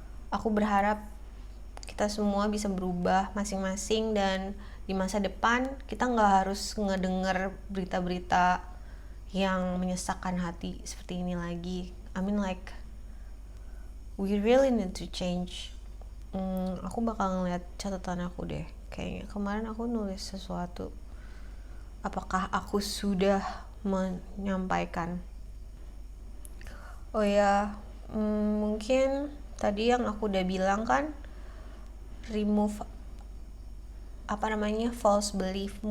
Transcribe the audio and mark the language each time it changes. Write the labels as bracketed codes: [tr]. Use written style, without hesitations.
[id] Aku berharap kita semua bisa berubah masing-masing, dan di masa depan kita nggak harus ngedenger berita-berita yang menyesakkan hati seperti ini lagi. [en] I mean like we really need to change. [id] Aku bakal ngeliat catatan aku deh. Kayaknya kemarin aku nulis sesuatu. Apakah aku sudah menyampaikan? Oh ya, mungkin tadi yang aku udah bilang kan, [en] remove false belief.